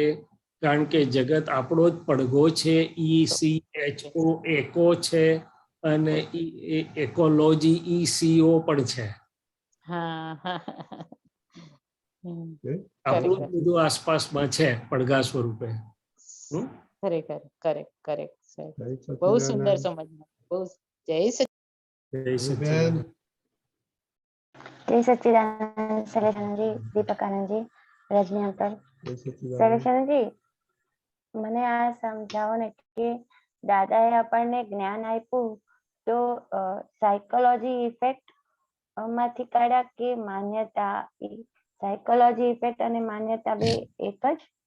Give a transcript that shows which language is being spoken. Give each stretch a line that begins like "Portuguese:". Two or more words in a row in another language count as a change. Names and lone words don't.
Gujarati: કારણ કે જગત આપણો જ પડઘો છે. ECHO એકો છે, અને એકોલોજી ECO પણ છે. હા હા આપણું જ ખરેખર બધું આસપાસમાં છે પડઘા સ્વરૂપે. હમ? ખરેખર કરેક્ટ કરેક્ટ સાહેબ. જય બહુ સુંદર સચ્ચિદાનંદ. સમજ. બહુ જય જય બેન, સચ્ચિદાનંદ.
Hindi: जय सच्चिदानंद शैलेशानंद जी, दीपकानंद जी, रजनी अंकल।
Gujarati: જય સચ્ચિદાનંદ. શૈલેશાનંદ जी, મને આ સમજાવો ને કે દાદાએ આપણને જ્ઞાન આપ્યું તો
English: psychology effect
Gujarati: માંથી કાઢ્યા કે માન્યતા?
English: psychology effect
Gujarati: અને માન્યતા બે એક જ?